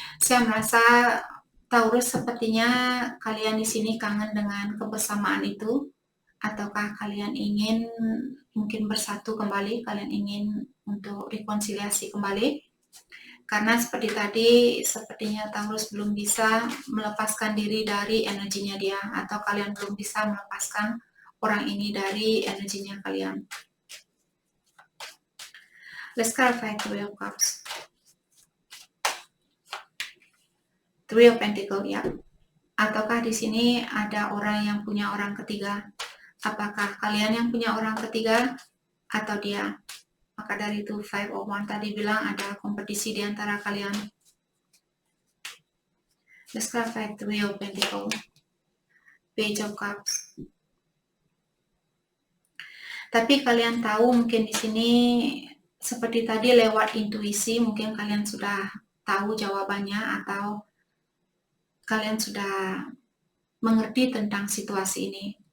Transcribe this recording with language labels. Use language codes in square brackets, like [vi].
[id] Saya merasa Taurus sepertinya kalian di sini kangen dengan kebersamaan itu, ataukah kalian ingin mungkin bersatu kembali, kalian ingin untuk rekonsiliasi kembali. Karena seperti tadi, sepertinya Taurus belum bisa melepaskan diri dari energinya dia, atau kalian belum bisa melepaskan orang ini dari energinya kalian. [en] Let's clarify Three of Cups. Three of Pentacles, ya. [id] Ataukah di sini ada orang yang punya orang ketiga? Apakah kalian yang punya orang ketiga atau dia? Maka dari itu Five of Wands tadi bilang ada kompetisi di antara kalian. [en] Let's clarify Three of Pentacles. Page of Cups. [id] Tapi kalian tahu mungkin di sini seperti tadi lewat intuisi mungkin kalian sudah tahu jawabannya atau kalian sudah mengerti tentang situasi ini.